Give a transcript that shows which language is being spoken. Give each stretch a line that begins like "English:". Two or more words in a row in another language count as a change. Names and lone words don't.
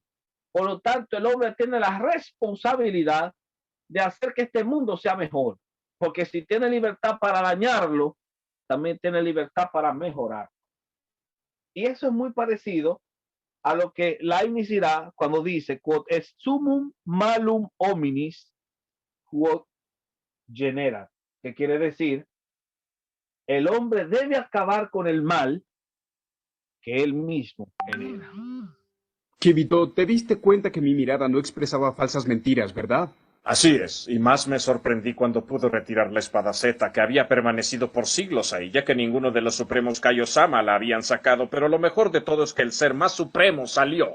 Spanish: Por lo tanto, el hombre tiene la responsabilidad de hacer que este mundo sea mejor. Porque si tiene libertad para dañarlo, también tiene libertad para mejorar. Y eso es muy parecido a lo que Leibniz dirá cuando dice,
Latin: quod est summum malum hominis, quod genera,
Spanish: que quiere decir, el hombre debe acabar con el mal que él mismo genera. Kirito, te diste cuenta que mi mirada no expresaba falsas mentiras, ¿verdad? Así es, y más me sorprendí cuando pudo retirar la espada Z, que había permanecido por siglos ahí, ya que ninguno de los supremos Kaiosama la habían sacado, pero lo mejor de todo es que el ser más supremo salió.